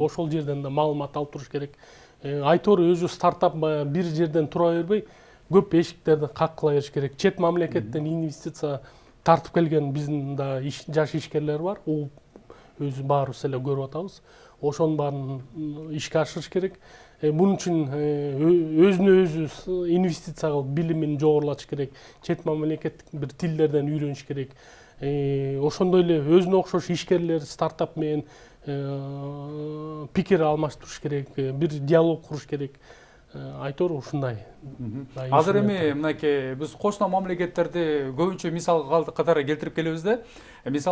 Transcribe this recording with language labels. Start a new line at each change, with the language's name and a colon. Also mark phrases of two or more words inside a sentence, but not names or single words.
Kyrgyz: Ошол жерден да маалымат алып туруш керек. Айтор өзү стартап бир жерден тура бербей, көп эшиктерди каккыла бериш керек. Чет мамлекеттен инвестиция тартып келген биздин да жаш ишкерлер бар. Өзү баарыбыз эле көрүп атабыз. Ошонун баарын ишке ашырыш керек. Бунун үчүн өзүнө өзү инвестиция кылып билимин жогорулатыш керек. Чет мамлекеттик бир тилдерден үйрөнүш керек. Ошондой эле өзүнө окшош ишкерлер стартап менен пикир алмаштырыш керек, бир диалог куруш керек. Айтор ушундай. Азыр эми мынакей биз кошуна мамлекеттерди көбүнчө мисал катары келтирип келебиз да.